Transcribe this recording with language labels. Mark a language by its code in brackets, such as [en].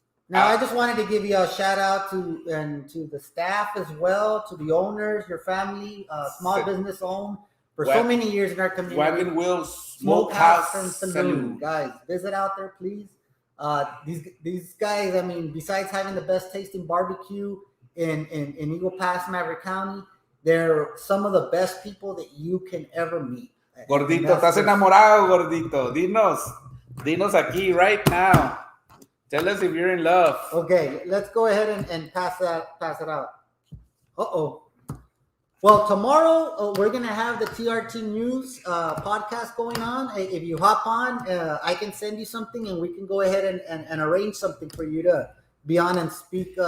[en] Now, I just wanted to give you a shout out to the staff as well, to the owners, your family, small business owned for so many years in our community. Wagon Wheel Smokehouse and Saloon. Guys, visit out there, please. These guys, I mean, besides having the best tasting barbecue in Eagle Pass, Maverick County, they're some of the best people that you can ever meet. [es] Gordito, ¿estás enamorado, Gordito? Dinos aquí [en] right now. Tell us if you're in love. Okay, let's go ahead and pass it out. Well, tomorrow we're gonna have the TRT News podcast going on. If you hop on, I can send you something, and we can go ahead and arrange something for you to be on and speak.